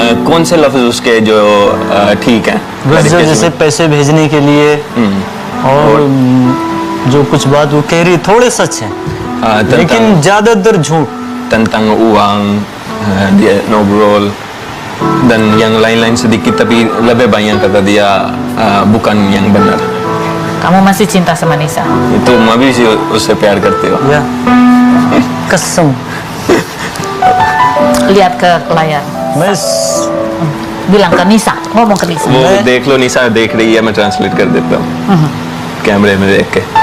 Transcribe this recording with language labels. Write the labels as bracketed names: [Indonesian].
[Hindi] कौन से लफ्ज उसके जो ठीक है बस जो जैसे पैसे भेजने के लिए और जो कुछ बात वो कह रही थोड़े सच हैं, लेकिन ज्यादातर झूठ. [Indonesian] tentang uang, dia ngobrol dan yang lain-lain sedikit tapi lebih banyak kata dia bukan yang benar. Kamu masih cinta sama Nisa? [Hindi] Itu मैं भी उससे प्यार करती हूँ. या कसम. [Indonesian] Lihat ke layar. [Hindi] मैं [Indonesian] Bilang ke Nisa, ngomong ke Nisa. [Hindi] वो देख लो निशा देख रही है मैं ट्रांसलेट कर देता हूँ कैमरे में देख के.